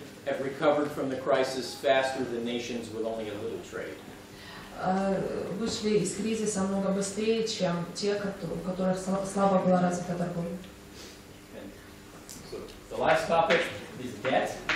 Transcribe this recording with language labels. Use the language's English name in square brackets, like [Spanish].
[English] have recovered from the crisis faster than nations with only a little trade. [Russian] Вышли из кризиса намного быстрее, чем те, у которых слабо была развита торговля. [English] So the last topic is debt.